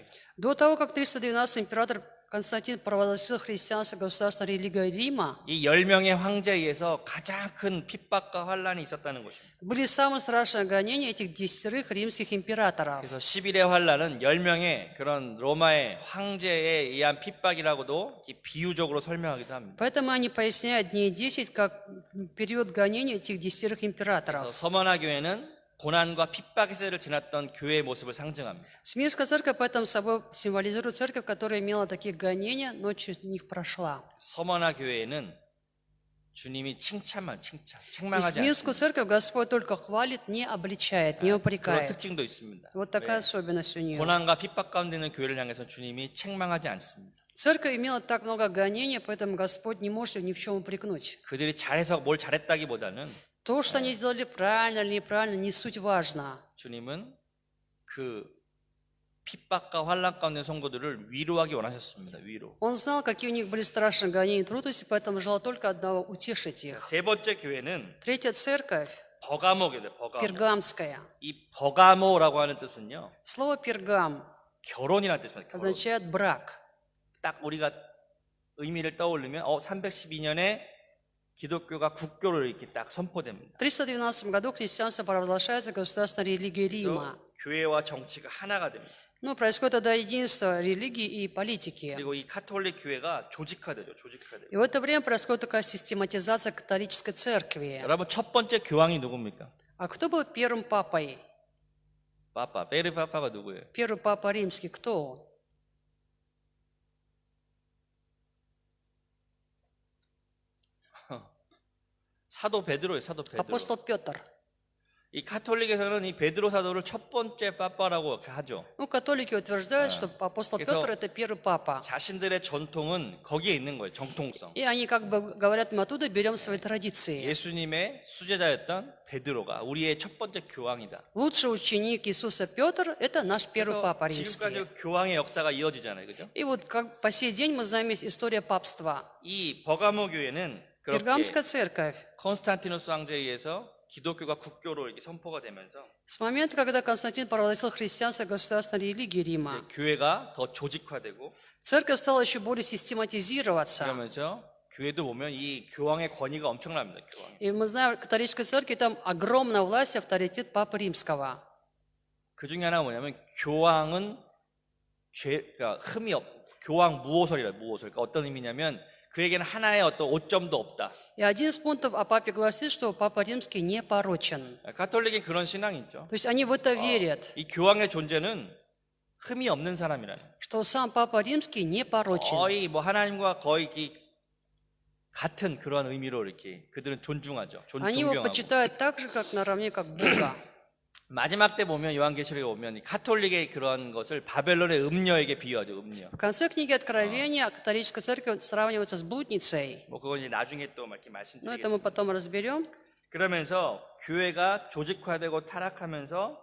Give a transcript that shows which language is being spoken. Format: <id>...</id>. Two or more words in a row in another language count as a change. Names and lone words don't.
<ru>До того, как 312 император Константин провозгласил христианство государственной религией Рима,</ru> <ko>이 10명의 황제에 의해서 가장 큰 핍박과 환란이 있었다는 것입니다.</ko> <ru>были самые страшные гонения этих 10 римских императоров.</ru> <ko>그래서 10일의 환란은 10명의 그런 로마의 황제에 의한 핍박이라고도 비유적으로 설명하기도 합니다.</ko> <ru>Поэтому они поясняют дней 10 как период гонений этих 10</ru> <ko>그래서</ko> <ru>императоров.</ru> <ko>서머나 교회는 고난과 핍박의 세대를 지났던 교회의 모습을 상징합니다.</ko> <ru>Смирская церковь поэтому собой символизирует церковь, которая имела такие гонения, но через них прошла.</ru> <ko>서머나 교회에는 주님이</ko> <ru>И</ru> <ko>책망하지</ko> <ru>Смирскую</ru> <ko>않습니다.</ko> <ru>церковь Господь только хвалит, не обличает, не</ru> <ko>그런</ko> <ru>упрекает.</ru> <ko>특징도 있습니다.</ko> <ru>Вот такая особенность у нее.</ru> <ko>고난과 핍박 가운데 있는 교회를 향해서 주님이 책망하지 않습니다.</ko> <ru>Церковь имела так много гонений, поэтому Господь не может ее ни в чем упрекнуть.</ru> <ko>그들이 잘해서 뭘 잘했다기보다는</ko> <ru>То, что они сделали правильно или неправильно, не суть важно.</ru> <ko>주님은 그 핍박과 환란 가운데 있는 성도들을 위로하기 원하셨습니다. 위로.</ko> <ru>Он знал, какие у них были страшные гонения и трудности, поэтому желал только одного — утешить их.</ru> <ko>세 번째 교회는</ko> <ru>Третья церковь,</ru> <ko>버가모교회입니다. 버가모.</ko> <ru>пергамская.</ru> <ko>이 버가모라고 하는 뜻은요.</ko> <ru>Слово «пергам»</ru> <ko>결혼이라는 뜻입니다. 결혼.</ko> <ru>означает брак.</ru> <ko>딱 우리가 의미를 떠올리면 312년에 기독교가 국교를 이렇게 딱 선포됩니다.</ko> <ru>В 312 году христианство провозглашается государственной религией Рима.</ru> <ko>그래서 교회와 정치가 하나가 됩니다.</ko> <ru>Ну, происходит тогда единство религии и политики.</ru> <ko>그리고 이 카톨릭 교회가 조직화되죠. 조직화돼요.</ko> <ru>И в это время происходит такая систематизация католической церкви.</ru> <ko>여러분 첫 번째 교황이 누굽니까?</ko> <ru>А кто был первым папой?</ru> <ko>빠빠. 베르 빠빠가 누구예요?</ko> <ru>Первый папа римский, кто он?</ru> <ko>사도 베드로예요. 사도 베드로.</ko> <ru>Апостол Петр.</ru> <ko>이 카톨릭에서는 이 베드로 사도를 첫 번째 빠빠라고 하죠.</ko> <ru>Ну, католики утверждают, что апостол</ru> <ko>그래서-</ko> <ru>Петр это первый папа.</ru> <ko>자신들의 전통은 거기에 있는 거예요. 정통성.</ko> <ru>И они как бы говорят, мы оттуда берем свои традиции.</ru> <ko>예수님의 수제자였던 베드로가 우리의 첫 번째 교황이다.</ko> <ru>Лучший ученик Иисуса Петр это наш первый папа</ru> <ko>그래서</ko> <ru>римский.</ru> <ko>지금까지 교황의 역사가 이어지잖아요. 그죠?</ko> <ru>И вот как по сей день мы знаем есть история папства.</ru> <ko>이 버가모 교회는 그렇게</ko> <ru>Пергамская церковь.</ru> <ko>콘스탄티누스 황제에 의해서 기독교가 국교로 이렇게 선포가 되면서</ko> <ru>С момента, когда Константин провозгласил христианство государственной религии Рима,</ru> <ko>교회가 더 조직화되고</ko> <ru>церковь стала еще более систематизироваться.</ru> <ko>그러면서 교회도 보면 이 교황의 권위가 엄청납니다. 교황.</ko> <ru>И мы знаем, в католической церкви там огромная власть и авторитет Папы Римского.</ru> <ko>그 중에 하나가 뭐냐면 교황은 그러니까 흠이 교황 무오설이라 무오설. 그러니까 어떤 의미냐면 그에게는 하나의 어떤 오점도 없다.</ko> <ru>И один из пунктов о Папе гласит, что Папа Римский не порочен.</ru> <ko>가톨릭이 그런 신앙이 있죠.</ko> <ru>То есть они в это верят,</ru> <ko>이 교황의 존재는 흠이 없는 사람이라는.</ko> <ru>что сам Папа Римский не порочен.</ru> <ko>거의 뭐 하나님과 거의 같은 그런 의미로 이렇게 그들은 존중하죠.</ko> <ru>Они его</ru> <ko>존경하고.</ko> <ru>почитают так же, как наравне, как Бога.</ru> <ko>마지막 때 보면 요한계시록에 보면 이 카톨릭의 그런 것을 바벨론의 음녀에게 비유하죠. 음녀.</ko> <ru>В конце книги Откровения католическая церковь сравнивается с блудницей.</ru> <ko>뭐 그건 이제 나중에 또 이렇게</ko> <ru>Но это</ru> <ko>말씀드리겠습니다.</ko> <ru>мы потом разберем.</ru> <ko>그러면서 교회가 조직화되고 타락하면서</ko>